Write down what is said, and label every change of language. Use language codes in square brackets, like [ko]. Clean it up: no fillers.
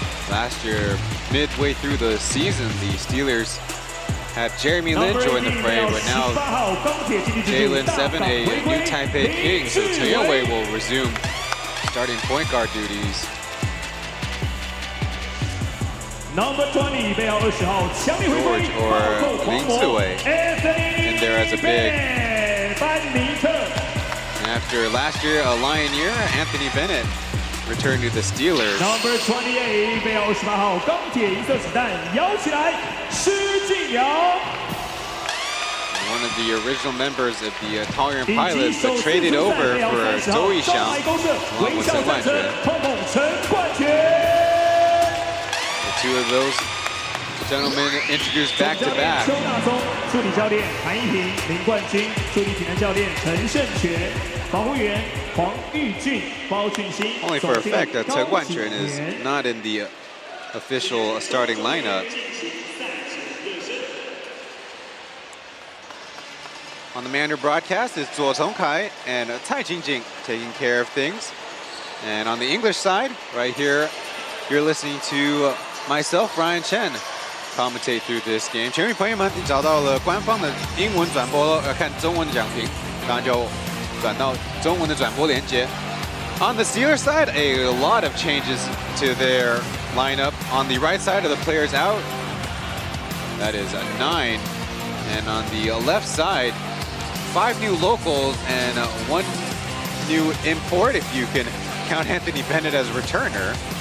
[en] Last year, midway through the season, the Steelers had Jeremy Lin join the fray, but now Jalen 7, a new Taipei King, so Toyoe will resume starting point guard duties. Number 20, [zh] 背号20号，强力回归， [en] George or Lin Ziwei in there as a big. And after last year, a Lion year, Anthony Bennett returned to the Steelers. Number 28, [zh] 背号28号，钢铁银色子弹，摇起来，施晋尧。 [en] One of the original members of the Taoyuan Pilots, but traded over for Zhou Yixiang along with Chen Guanquan. Two of those gentlemen introduced back to back. [zh] 助理教练韩一平、林冠军，助理体能教练陈胜全，防护员黄玉俊、包俊兴。 [en] Only for effect that Chen Guanquan is not in the official starting lineup. On the Mandarin broadcast is Zuo Tongkai and Tai Jingjing taking care of things. And on the English side, right here, you're listening to myself, Ryan Chen, commentate through this game. [zh] 全位朋友们，你找到了官方的英文转播，看中文的讲评，刚刚就转到中文的转播连接。 [en] On the Steelers side, a lot of changes to their lineup. On the right side of the players out, that is a 9. And on the left side, 5 new locals and 1 new import, if you can count Anthony Bennett as a returner.